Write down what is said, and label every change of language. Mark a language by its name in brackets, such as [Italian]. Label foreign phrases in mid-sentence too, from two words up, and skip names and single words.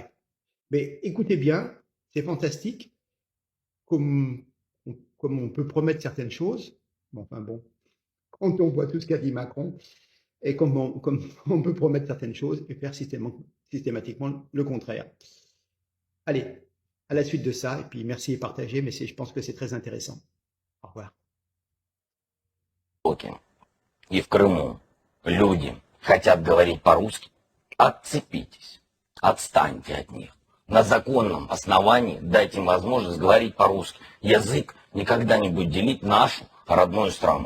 [French] Mais écoutez bien, c'est fantastique, comme on peut promettre certaines choses. Enfin bon, quand on voit tout ce qu'a dit Macron, et comme on peut promettre certaines choses et faire systématiquement le contraire. Allez, à la suite de ça, et puis merci et partagez, mais je pense que c'est très intéressant. Au revoir. [Russian] И в Крыму люди хотят говорить по-русски, отцепитесь, отстаньте от них. На законном основании дайте им возможность говорить по-русски. Язык никогда не будет делить нашу родную страну.